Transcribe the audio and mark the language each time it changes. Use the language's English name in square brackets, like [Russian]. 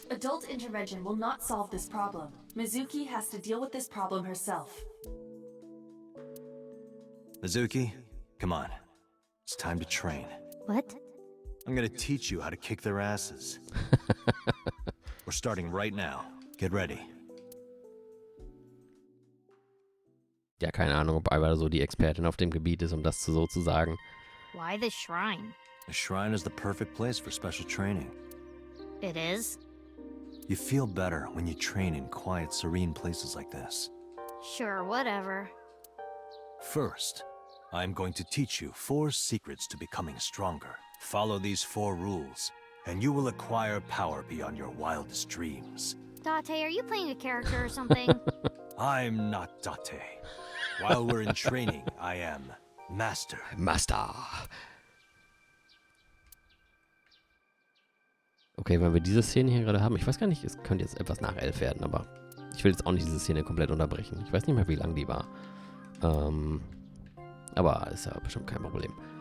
[English] Adult intervention will not solve this problem. Mizuki has to deal with this problem herself. Mizuki, come on. It's time to train. What? I'm gonna teach you how to kick their asses. We're starting right now. Get ready. [German] Ja, keine Ahnung, ob Iva so die Expertin auf dem Gebiet ist, das so zu sagen. [English] Why the shrine? The shrine is the perfect place for special training. It is? You feel better when you train in quiet, serene places like this. Sure, whatever. First, I'm going to teach you 4 secrets to becoming stronger. Follow these 4 rules, and you will acquire power beyond your wildest dreams. Date, are you playing a character or something? I'm not Date. While we're in training, I am Master. Master. [German] Okay, wenn wir diese Szene hier gerade haben, ich weiß gar nicht, es könnte jetzt etwas nach 11 werden, aber ich will jetzt auch nicht diese Szene komplett unterbrechen. Ich weiß nicht mehr, wie lang die war. Aber ist ja bestimmt kein Problem.